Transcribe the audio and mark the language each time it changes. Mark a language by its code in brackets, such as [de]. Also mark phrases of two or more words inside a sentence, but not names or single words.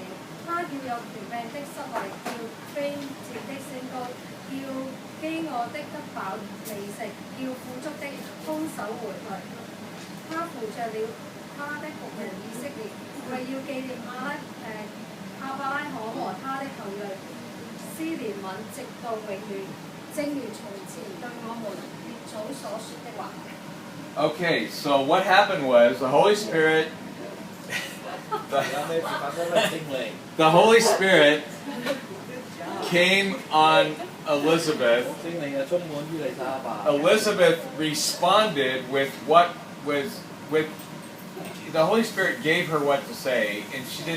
[zh] 他要有權柄的失位，叫卑賤的升高，叫飢餓的得飽美食，叫富足的空手回來。他扶着了他的僕人以色列，為要紀念亞伯拉罕和他的後裔，施憐憫直到永遠，正如從前對我們列祖所說的話。 [en] Okay, so what happened was the Holy Spirit the Holy Spirit came on Elizabeth. Elizabeth responded with the Holy Spirit gave her what to say, and she didn't.